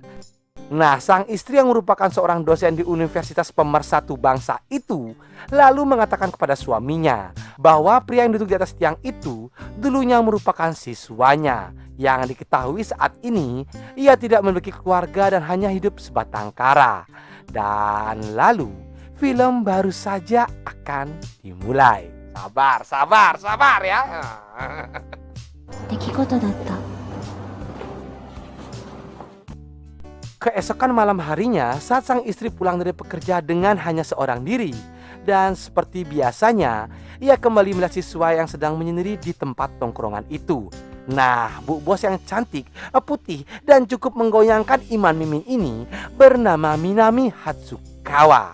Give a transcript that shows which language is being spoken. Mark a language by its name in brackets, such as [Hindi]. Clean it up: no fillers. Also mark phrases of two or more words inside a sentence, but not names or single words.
[Indonesian] Nah, sang istri yang merupakan seorang dosen di Universitas Pemersatu Bangsa itu lalu mengatakan kepada suaminya bahwa pria yang duduk di atas tiang itu dulunya merupakan siswanya, yang diketahui saat ini ia tidak memiliki keluarga dan hanya hidup sebatang kara. Dan lalu film baru saja akan dimulai. Sabar, sabar, sabar ya. [Japanese] 出来事だった。 [Indonesian] Keesokan malam harinya, saat sang istri pulang dari pekerja dengan hanya seorang diri, dan seperti biasanya, ia kembali melihat siswa yang sedang menyendiri di tempat tongkrongan itu. Nah, Bu Bos yang cantik, putih, dan cukup menggoyangkan iman mimin ini bernama Minami Hatsukawa.